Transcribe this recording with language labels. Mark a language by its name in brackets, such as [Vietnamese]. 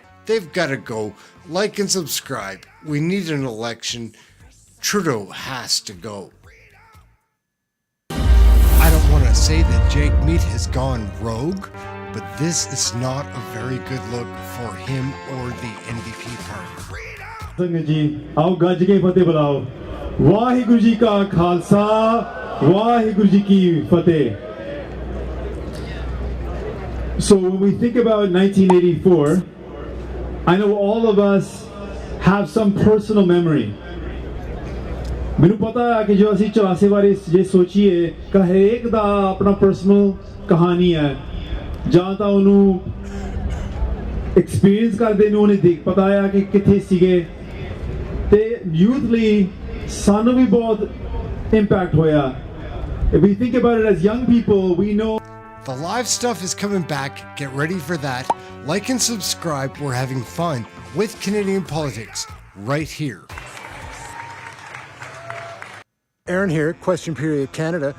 [English] They've got to go. Like and subscribe. We need an election. Trudeau has to go. I don't want to say that JAGMEET has gone rogue, but this is not a very good look for him or the NDP party. [Punjabi] ਸੰਗਤ ਜੀ ਆਓ ਗੱਜ ਕੇ ਫਤਿਹ ਬੁਲਾਓ ਵਾਹਿਗੁਰੂ ਜੀ ਕਾ ਖਾਲਸਾ ਵਾਹਿਗੁਰੂ ਜੀ ਕੀ ਫਤਿਹ. [English] So when we think about 1984, I know all of us have some personal memory. [Punjabi] ਮੈਨੂੰ ਪਤਾ ਹੈ ਕਿ ਜੋ ਅਸੀਂ ਚੌਰਾਸੇ ਬਾਰੇ ਜੇ ਸੋਚੀਏ ਕਿ ਹਰੇਕ ਦਾ ਆਪਣਾ ਪਰਸਨਲ ਕਹਾਣੀ ਹੈ ਜਾਂ ਤਾਂ ਉਹਨੂੰ ਐਕਸਪੀਰੀਅੰਸ ਕਰਦੇ ਨੂੰ ਉਹਨੇ ਦੇਖ ਪਤਾ ਆ ਕਿ ਕਿੱਥੇ ਸੀਗੇ ਤੇ ਯੂਥ ਲਈ ਸਾਨੂੰ ਵੀ ਬਹੁਤ ਇੰਪੈਕਟ ਹੋਇਆ. [English] If we think about it as young people, we know the live stuff is coming back. Get ready for that. Like and subscribe. We're having fun with Canadian politics right here. Ehren here, Question Period Canada.